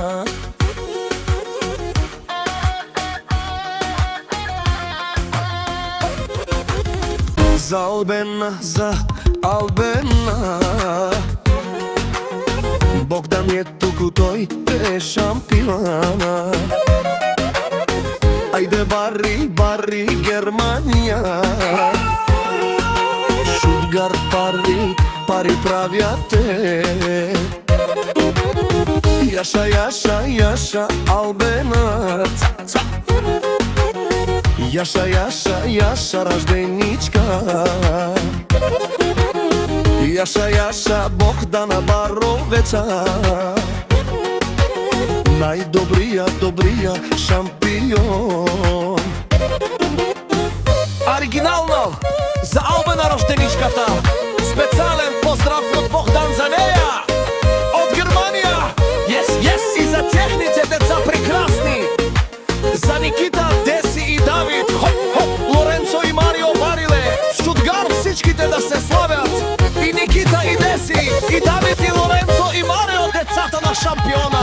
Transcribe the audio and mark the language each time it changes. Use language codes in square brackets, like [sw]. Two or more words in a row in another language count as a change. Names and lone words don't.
[mk] За Албена, за Албена. Богдан е туку, тој е шампиона. Ајде бари, бари Германија. Штутгарт пари, пари правјате. Јаша, Јаша, Јаша, Албенат. Јаша, Јаша, Јаша, ражденичка. Јаша, Јаша, Богдана Баровеца. Најдобрија, добрија шампион. Оригинално за Албена рожденичката. Специјален поздрав од Богдан за неја. Од Германија. [en] Yes, yes. [mk] И за техните деца прекрасни. За Никита, Деси и Давид. Хоп, хоп. Лоренцо и Марио Бариле. [bg] Штутгарт всичките да се славят. [mk] И Никита и Деси. И Давид и Лоренцо и Марио, децата на шампиона.